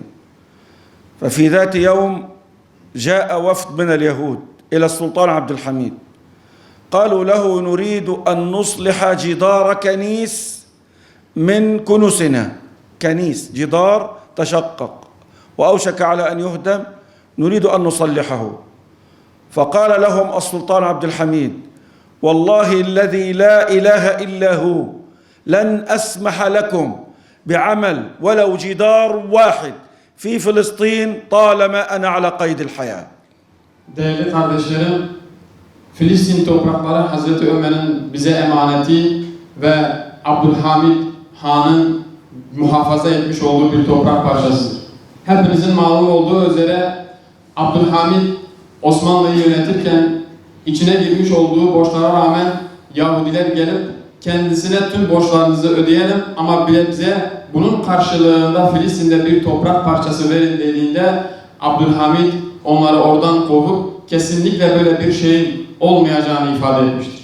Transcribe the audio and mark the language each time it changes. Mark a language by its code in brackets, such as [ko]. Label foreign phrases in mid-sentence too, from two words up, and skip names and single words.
[ar] ففي ذات يوم جاء وفد من اليهود إلى السلطان عبد الحميد، قالوا له نريد أن نصلح جدار كنيس من كنوسنا، كنيس جدار تشقق وأوشك على أن يهدم، نريد أن نصلحه. فقال لهم السلطان عبد الحميد والله الذي لا إله إلا هو لن أسمح لكم بعمل ولو جدار واحد في فلسطين طالما أنا على قيد الحياة. [tr] Değerli kardeşlerim, Filistin toprakları Hazreti Ömer'in bize emaneti ve Abdülhamid Han'ın muhafaza etmiş olduğu bir toprak parçasıdır. Hepinizin malum olduğu üzere Abdülhamid Osmanlı'yı yönetirken içine girmiş olduğu borçlara rağmen Yahudiler gelip kendisine tüm borçlarınızı ödeyelim ama bize bunun karşılığında Filistin'de bir toprak parçası verin dediğinde Abdülhamid onları oradan kovup kesinlikle böyle bir şeyin olmayacağını ifade etmiştir.